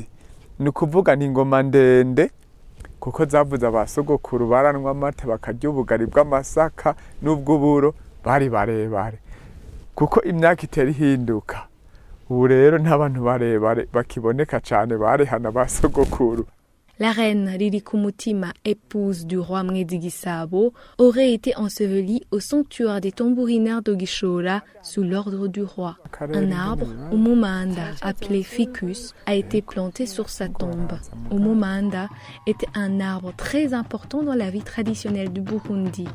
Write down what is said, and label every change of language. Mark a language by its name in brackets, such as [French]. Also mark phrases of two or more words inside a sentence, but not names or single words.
[Kinyarwanda] Nukuvuga ni ingoma ndende kuko zavuze abasogokuru baranwa amata bakarya ubugari bw'amasaka n'ubw'uburo bari barebare. Kuko imyaka itera ihinduka. Ubu rero n'abantu barebare bakiboneka cyane barehana basogokuru. [French] La reine Lilikuumutima, épouse du roi Mwezi-Gisabo, aurait été ensevelie au sanctuaire des tambourinards de Gishola sous l'ordre du roi. Un arbre, Umumanda, appelé ficus, a été planté sur sa tombe. Umumanda était un arbre très important dans la vie traditionnelle du Burundi.